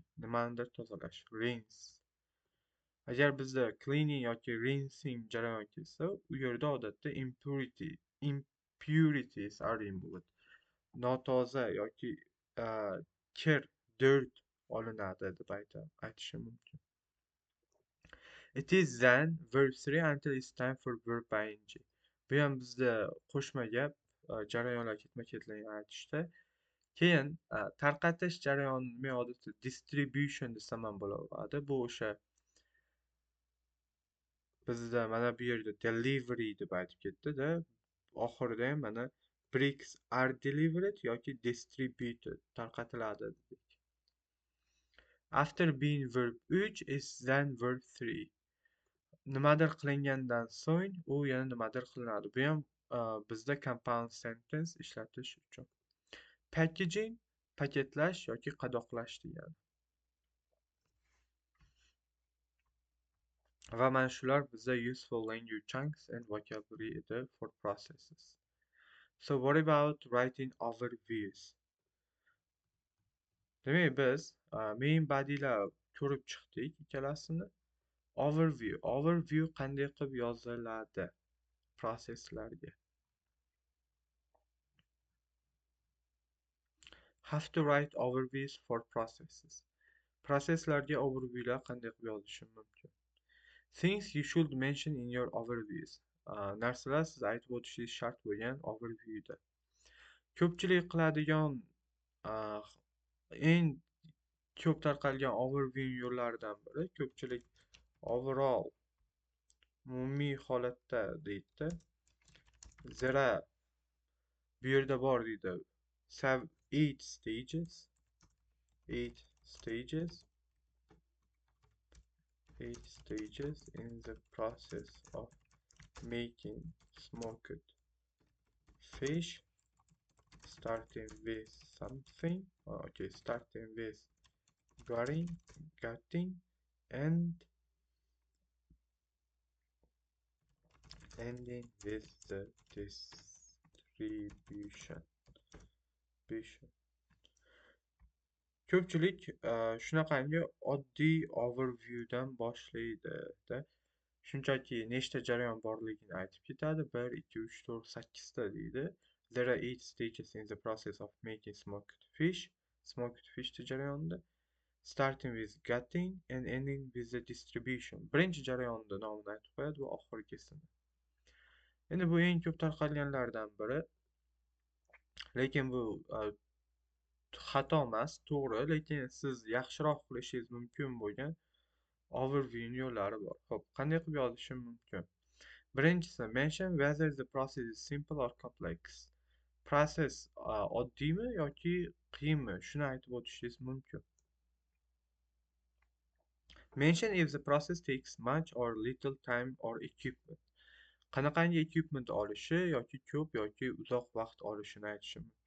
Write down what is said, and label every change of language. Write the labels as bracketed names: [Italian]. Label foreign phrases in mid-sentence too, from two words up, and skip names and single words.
[Uzbek] Nimanidir tozalash. Rinse. Agar bizda cleaning yoki rinsing jarayon kelsa, u yerda odatda [English] impurities removed. [Uzbek] Notoza yoki kir, dirt olinadi deb aytishim mumkin. [English] It is then verb 3 until it's time for verb ing. [Uzbek] Bu ham bizda qo'shma gap, jarayonlar ketma-ketligini aytishda. Keyin tarqatish jarayoni men odatda distribution desam ham bo'laveradi. Bu o'sha bizda mana bu yerda delivery deb aytib ketdi-da, oxirida ham mana [English] bricks are delivered [Uzbek] yoki distributed tarqatiladi dedik. [English] After being verb 3 is then verb 3. [Uzbek] Nimadir qilingandan so'ng u yana nimadir qilinadi. Bu ham bizda [English] compound sentence [Uzbek] ishlatish uchun. Packaging paketlash yoki qadoqlash degani. Va mana shular bizda [English] useful language chunks and vocabulary edi for processes. So what about writing overviews? [Uzbek] Demak biz main body'lar ko'rib chiqdik ikkalasini. Overview qanday qilib yoziladi processlarga? [English] Have to write overviews for processes. [Uzbek] Processlarga overviewlar qanday qilib yozishim mumkin? [English] Things you should mention in your overviews. [Uzbek] Narsalar siz aytib o'tishingiz shart bo'lgan overviewda. Ko'pchilik qiladigan eng ko'p tarqalgan overview yo'llaridan biri ko'pchilik overall umumiy holatda deydi. Zira bu yerda bor deydi. [English] Have 8 stages. 8 stages in the process of making smoked fish, starting with something. Okay, starting with gutting and ending with the distribution. [Uzbek] Ko'pchilik shunaqangi oddiy overviewdan boshlaydi-da. Shunchaki nechta jarayon borligini aytib ketadi. 1, 2, 3, 4, 8 ta deydi. [English] There are 8 stages in the process of making smoked fish. Smoked fish jarayonida. Starting with gutting and ending with the distribution. [Uzbek] Birinchi jarayonda nomini aytib qo'yadi va oxirgisini. Endi bu eng ko'p tarqalganlardan biri. Lekin bu xato emas, to'g'ri, lekin siz yaxshiroq qilishingiz mumkin bo'lgan overview yo'llari bor. Xo'p, qanday qilib yozishim mumkin? Birinchisi, [English] mention whether the process is simple or complex. [Uzbek] Process oddiymi yoki qiyinmi? Shuni aytib o'tishingiz mumkin. [English] Mention if the process takes much or little time or equipment. [Uzbek] Qanaqangi equipment olishi yoki ko'p yoki uzoq vaqt olishini aytishim mumkin.